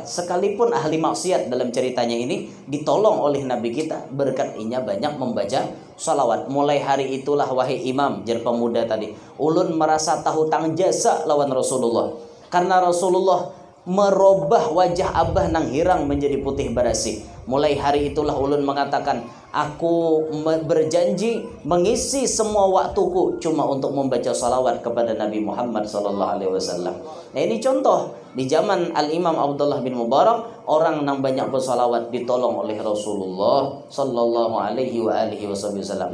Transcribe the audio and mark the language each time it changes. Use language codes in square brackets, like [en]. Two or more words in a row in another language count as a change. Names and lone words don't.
[id] Sekalipun ahli maksiat dalam ceritanya ini ditolong oleh Nabi kita berkat inya banyak membaca salawat. [bjn] Mulai hari itulah wahai imam, jar pemuda tadi, ulun merasa tahu tang jasa lawan Rasulullah. Karena Rasulullah merubah wajah abah nang hirang menjadi putih barasih. [id] Mulai hari itulah ulun mengatakan, aku berjanji mengisi semua waktuku cuma untuk membaca salawat kepada Nabi Muhammad SAW. Nah ini contoh di zaman Al-Imam Abdullah bin Mubarak, orang yang banyak bersalawat ditolong oleh Rasulullah SAW.